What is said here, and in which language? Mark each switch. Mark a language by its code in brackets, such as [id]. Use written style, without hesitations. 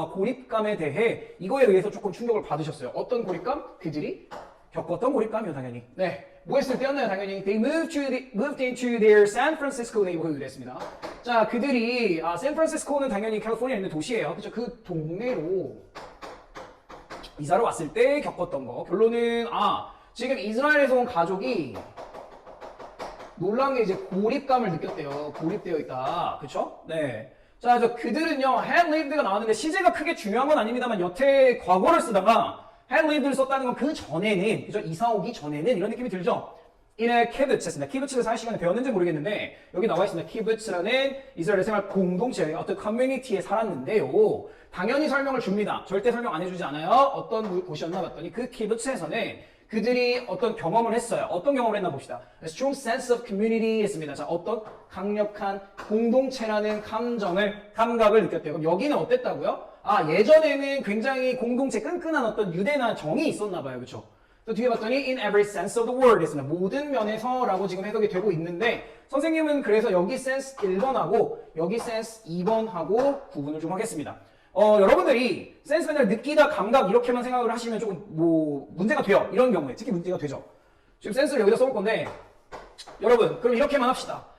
[ko] 고립감에 대해 이거에 의해서 조금 충격을 받으셨어요. 어떤 고립감? 그들이 겪었던 고립감이요, 당연히. 네, 뭐 했을 때였나요, 당연히? [en] They moved into their San Francisco neighborhood [ko] 했습니다. 자, 그들이 샌프란시스코는 당연히 캘리포니아에 있는 도시예요. 그렇죠? 그 동네로 이사를 왔을 때 겪었던 거. 결론은 지금 이스라엘에서 온 가족이 놀란 게 이제 고립감을 느꼈대요. 고립되어 있다. 그쵸? 네. 자, 그들은요, [en] had lived [ko] 가 나왔는데 시제가 크게 중요한 건 아닙니다만 여태 과거를 쓰다가 had lived를 썼다는 건 그 전에는, 그죠? 이사 오기 전에는 이런 느낌이 들죠? [en] in a kibbutz [ko] 했습니다. kibbutz를 살 시간에 배웠는지 모르겠는데 여기 나와 있습니다. kibbutz라는 이스라엘 생활 공동체, 어떤 커뮤니티에 살았는데요. 당연히 설명을 줍니다. 절대 설명 안 해주지 않아요. 어떤 곳이었나 봤더니 그 kibbutz에서는 그들이 어떤 경험을 했어요. 어떤 경험을 했나 봅시다. [en] A strong sense of community [ko] 했습니다. 자, 어떤 강력한 공동체라는 감각을 느꼈대요. 그럼 여기는 어땠다고요? 예전에는 굉장히 공동체 끈끈한 어떤 유대나 정이 있었나 봐요. 그렇죠? 또 뒤에 봤더니 [en] in every sense of the word [ko] 했습니다. 모든 면에서라고 지금 해석이 되고 있는데 선생님은 그래서 여기 sense 1번하고 여기 sense 2번하고 구분을 좀 하겠습니다. 여러분들이 센스 맨날 느끼다, 감각 이렇게만 생각을 하시면 조금 문제가 돼요. 이런 경우에 특히 문제가 되죠. 지금 센스를 여기다 써볼 건데 여러분 그럼 이렇게만 합시다.